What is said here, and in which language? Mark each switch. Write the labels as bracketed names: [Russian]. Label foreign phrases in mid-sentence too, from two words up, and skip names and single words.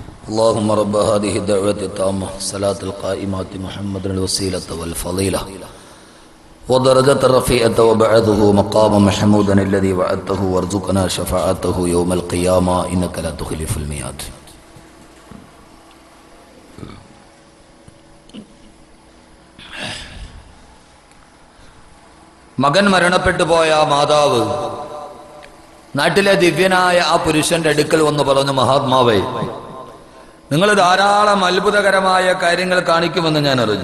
[Arabic] اللهم رب هذه الدعوة التامة صلاة القائمات محمد الوسيلة والفضيلة ودرجة الرفيعة وبعثه مقام محمودا الذي وعدته وارزقنا شفاعته يوم القيامة إنك لا تخلف الميعاد. [Malayalam] മകൻ മരണപ്പെട്ടു പോയ മാതാവ് നാട്ടിലെ ദിവ്യനായ ആ പുരുഷന്റെ അടുക്കൽ വന്ന് പറഞ്ഞു, മഹാത്മാവേ, നിങ്ങൾ ധാരാളം അത്ഭുതകരമായ കാര്യങ്ങൾ കാണിക്കുമെന്ന് ഞാൻ അറിഞ്ഞു.